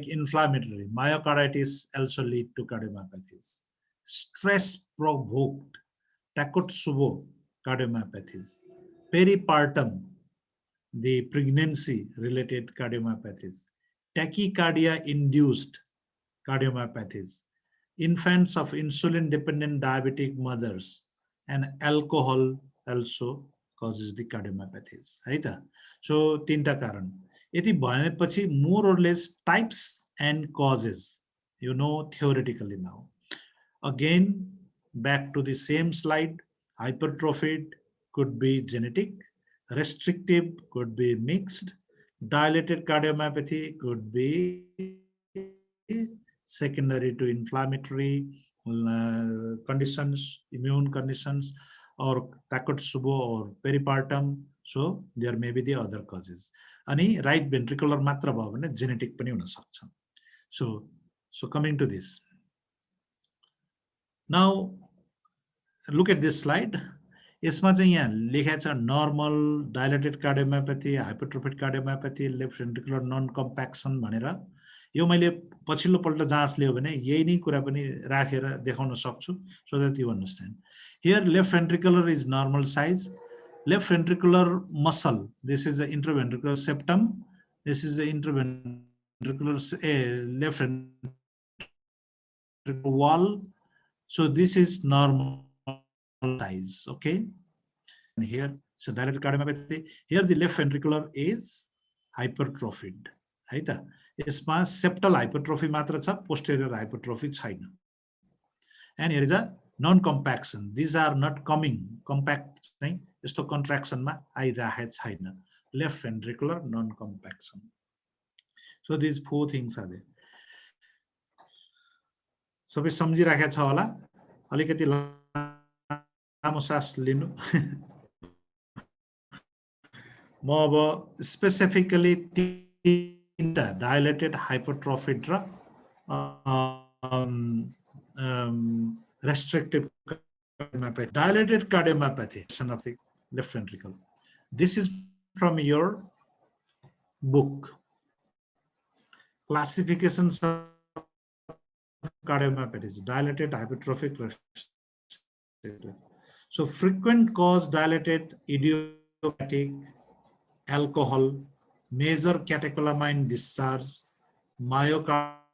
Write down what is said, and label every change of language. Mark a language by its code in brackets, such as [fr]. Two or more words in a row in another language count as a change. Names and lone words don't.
[en] inflammatory, myocarditis also lead to cardiomyopathies, stress provoked, Takotsubo cardiomyopathies, peripartum, the pregnancy-related cardiomyopathies, tachycardia-induced cardiomyopathies, infants of insulin-dependent diabetic mothers, and alcohol also causes the cardiomyopathies. [ne] है त? [en] So [ne] तीनटा कारण. यति भनेपछि [en] more or less types and causes, you know theoretically now. Again, back to the same slide, hypertrophied could be genetic, restrictive could be mixed, dilated cardiomyopathy could be secondary to inflammatory conditions, immune conditions, or Takotsubo or peripartum. So there may be the other causes. [ne] Ani [en] right ventricular [ne] मात्र भयो भने genetic पनि हुन सक्छ. [en] So coming to this. Now look at this slide. [ne] यसमा चाहिँ यहाँ लेखेको छ [en] normal dilated cardiomyopathy, hypertrophic cardiomyopathy, left ventricular non-compaction [ne] भनेर। यो मैले पछिल्लो पल्ट जाँच लियो भने यही नै कुरा पनि राखेर देखाउन सक्छु, [en] so that you understand. Here left ventricular is normal size, left ventricular muscle, this is the interventricular septum, this is the interventricular left ventricular wall. So this is normal size, okay? And here, so dilated cardiomyopathy, here the left ventricular is hypertrophied, [ne] है त? यसमा [en] septal hypertrophy [ne] मात्र छ, [en] posterior hypertrophy [ne] छैन. [en] And here is a non-compaction. These are not coming, compact [ne] चाहिँ यस्तो [en] contraction [ne] मा आइराखेको छैन. [en] Left ventricular non-compaction. So these four things are there. [ne] सबै सम्झिराखेको छ होला, अलिकति लामो सास लिनु। म अब स्पेसिफिकली तीनटा [en] dilated, hypertrophied [ne] र [en] restrictive cardiomyopathy. Dilated cardiomyopathy of the left ventricle. This is from your book, Classifications of cardiomyopathies, dilated, hypertrophic, restrictive. So frequent cause dilated, idiopathic, alcohol, major catecholamine discharge, myocarditis,